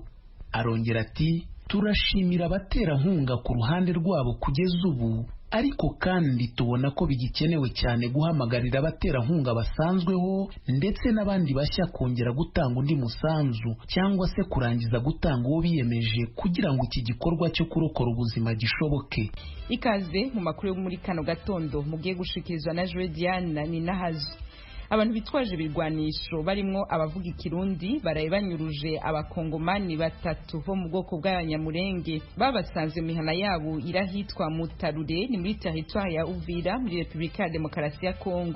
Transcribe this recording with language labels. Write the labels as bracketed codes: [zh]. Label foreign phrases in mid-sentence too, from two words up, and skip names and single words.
[rw] Arongera ati: turashimira abaterankunga ku ruhande rwabo kugeza ubu ariko kandi tubona ko bigikenewe cyane guhamagarira abaterankunga basanzweho ndetse n'abandi bashya kongera gutanga undi musanzu cyangwa se kurangiza gutanga uwo biyemeje kugira ngo iki gikorwa cyo kurokora ubuzima gishoboke. [rn] Ikaze mu makuru yo muri kano gatondo mugiye gushikirizwa na Joe Diane Ninahazi. Abantu bitwaje ibirwanisho barimo abavuga ikirundi baraye banyuruje abakongomani batatu bo mu bwoko bw'abanyamurenge babasanze mihana yabo irahitwa Mutarure ni muri territoire ya Uvira muri Republika ya Demokarasi ya Kongo.